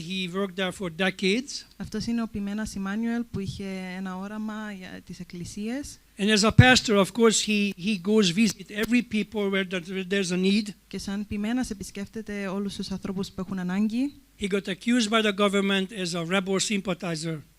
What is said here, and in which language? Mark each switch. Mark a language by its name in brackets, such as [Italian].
[English] He worked there for decades. [Greek] Αυτός είναι ο ποιμένας Εμμάνουελ που είχε ένα όραμα για τις εκκλησίες. [English] And as a pastor, of course, he goes visit every people where there's a need. [Greek] Και σαν ποιμένας επισκέφτεται όλους τους ανθρώπους που έχουν ανάγκη. [English] He got accused by the government as a rebel sympathizer.